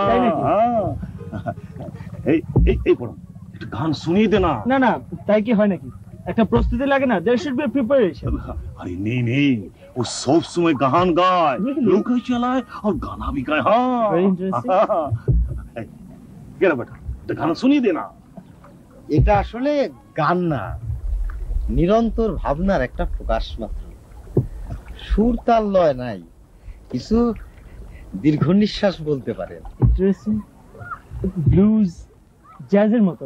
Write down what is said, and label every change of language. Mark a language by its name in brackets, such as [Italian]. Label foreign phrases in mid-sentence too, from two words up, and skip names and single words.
[Bangla] গান শুনিয়ে দে না। না না, তাই কি হয় নাকি? একটা প্রস্তুতি লাগে না? [English] There should be preparation. [Hindi] अरे नहीं नहीं, वो सब समय गान गाए, नौका चलाए और गाना भी गाए। हाँ [English] Very interesting. [Hindi] क्या बेटा, तो गाना सुनिए देना। [Bangla] এটা আসলে গান না, নিরন্তর ভাবনার একটা প্রকাশ মাত্র। সুর তাল লয় নাই, কিছু দীর্ঘ নিঃশ্বাস বলতে পারেন। ইন্টারেস্টিং, ব্লুজ জ্যাজের মতো।